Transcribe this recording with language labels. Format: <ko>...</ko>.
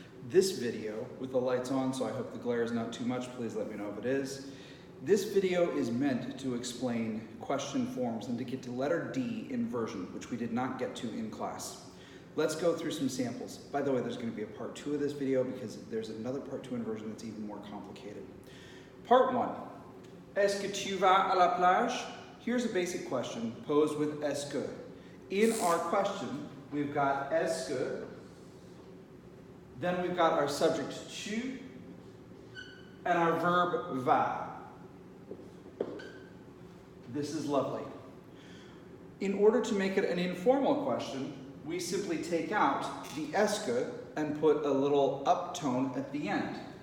<en>This video, with the lights on, so I hope the glare is not too much, please let me know if it is. This video is meant to explain question forms and to get to letter D inversion, which we did not get to in class. Let's go through some samples. By the way, there's going to be a part 2 of this video because there's another part 2 inversion that's even more complicated. Part 1.</en> <fr>Est-ce que tu vas à la plage?</fr> <en>Here's a basic question posed with est-ce que. In our question, we've got est-ce que, then we've got our subject tu, and our verb va. This is lovely. In order to make it an informal question, we simply take out the est que and put a little uptone at the end.</en>